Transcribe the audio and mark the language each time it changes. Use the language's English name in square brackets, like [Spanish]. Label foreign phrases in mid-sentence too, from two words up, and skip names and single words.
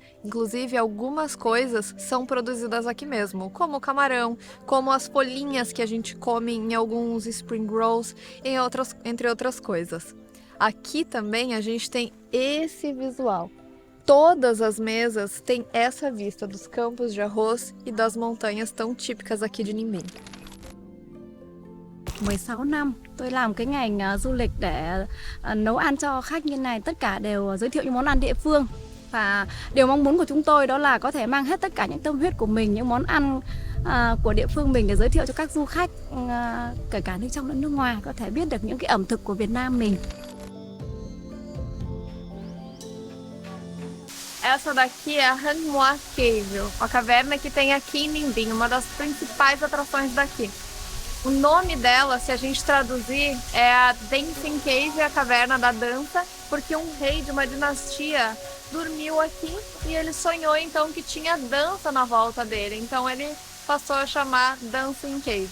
[Portuguese] Inclusive, algumas coisas são produzidas aqui mesmo, como o camarão, como as folhinhas que a gente come em alguns [English] spring rolls, [Portuguese] entre outras coisas. Aqui também a gente tem esse visual. Todas as mesas têm essa vista dos campos de arroz e das montanhas tão típicas aqui de Ninh Bình. [Vietnamese] 16 năm tôi làm cái ngành du lịch để nấu ăn cho khách như này, tất cả đều giới thiệu những món ăn địa phương. Và điều mong muốn của chúng tôi đó là có thể mang hết tất cả những tâm huyết của mình, những món ăn của địa phương mình để giới thiệu cho các du khách kể cả nước trong lẫn nước ngoài có thể biết được những cái ẩm thực của Việt Nam mình. [Portuguese] Essa daqui é a Hang Mua Cave, a caverna que tem aqui em Ninh Bình, uma das principais atrações daqui. O nome dela, se a gente traduzir, é a Dancing Cave, a caverna da dança, porque um rei de uma dinastia dormiu aqui e ele sonhou então que tinha dança na volta dele, então ele passou a chamar Dancing Cave.